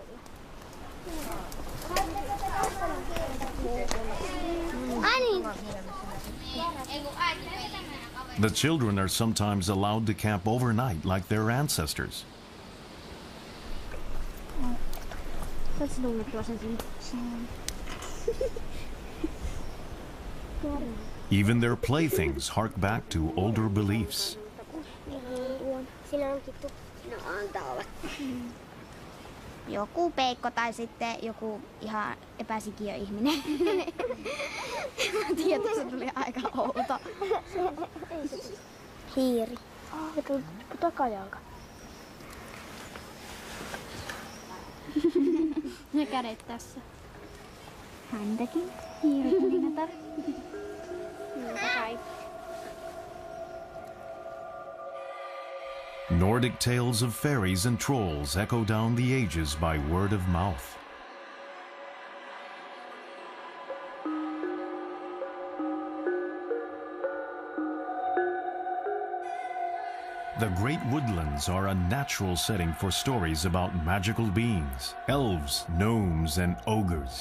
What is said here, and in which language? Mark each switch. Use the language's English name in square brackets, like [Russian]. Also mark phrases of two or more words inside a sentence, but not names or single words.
[English] The children are sometimes allowed to camp overnight like their ancestors. Even their playthings hark back to older beliefs. [Finnish] Joku peikko tai sitten joku ihan epäsikiö ihminen. Mä tiedän, että se tuli aika outo. Hiiri. Ja tuli takajalka. Ja kädet tässä. Häntäkin. Hiirikuningatar. [English] Nordic tales of fairies and trolls echo down the ages by word of mouth. The great woodlands are a natural setting for stories about magical beings, elves, gnomes, and ogres.